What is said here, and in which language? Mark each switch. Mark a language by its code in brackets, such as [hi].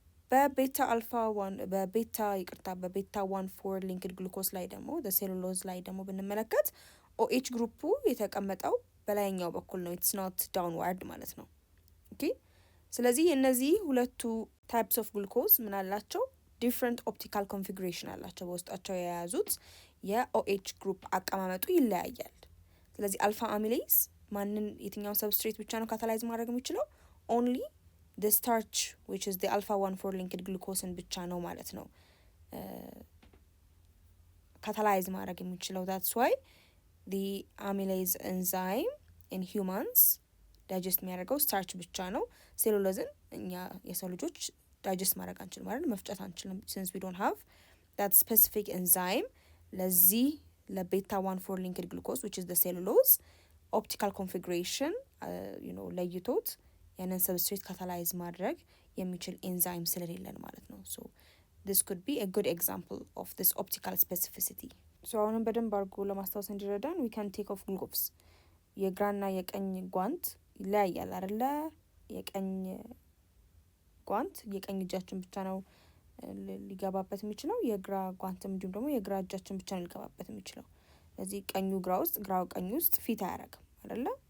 [am] በቤታ 1,4 ሊንክድ ግሉኮስ ላይ ደግሞ ሴሉሎዝ ላይ ደግሞ ብንመለከት OH ግሩፑ የተቀመጠው በላይኛው በኩል ነው። [en] ኢትስ ኖት ዳውንዋርድ [am] ማለት ነው። ኦኬ ስለዚህ እነዚህ ሁለቱ ታይፕስ ኦፍ ግሉኮስ ምን አላቸው? ዲፍረንት ኦፕቲካል ኮንፊግሬሽን አላቸው። በውስጣቸው የያዙት የOH ግሩፕ አቀማመጡ ይለያያል። ስለዚህ አልፋ አሚሌዝ ማንን የትኛውን ሰብስትሬት ብቻ ነው ካታላይዝ ማድረግ የሚችለው? ኦንሊ [en] the starch which is the alpha 1,4 linked glucose [am] ብቻ ነው ማለት ነው ካታላይዝ ማድረግ የሚችለው። [en] that's why the amylase enzyme in humans [am] ዳይጀስት የሚያደርገው ስታርች ብቻ ነው። ሴሉሎዝን እኛ የሰው ልጆች ዳይጀስት ማድረግ አንችልም ማለት መፍጨት አንችልም [en] since we don't have that specific enzyme [am] ለዚህ ለቤታ 1,4 [en] linked glucose which is the cellulose optical configuration [am] ለይቶት ያንን ሰብስትሬት ካታላይዝ ማድረግ የሚችል ኤንዛይም ስለሌለን ማለት ነው። ሶ [en] this could be a good example of this optical specificity. [am] ሶ አሁንም በደንብ አድርጎ ለማስታወስ እንዲረዳን [en] we can take off gloves. [am] የግራና የቀኝ ጓንት ይለያያል አይደለ? የቀኝ ጓንት የቀኝ እጃችን ብቻ ነው ሊገባበት የሚችለው። የግራ ጓንትም እንዲሁም ደግሞ የግራ እጃችን ብቻ ነው ሊገባበት የሚችለው። ስለዚህ ቀኙ ግራ ውስጥ ግራው ቀኝ ውስጥ ፊት አያደርግም አይደለ?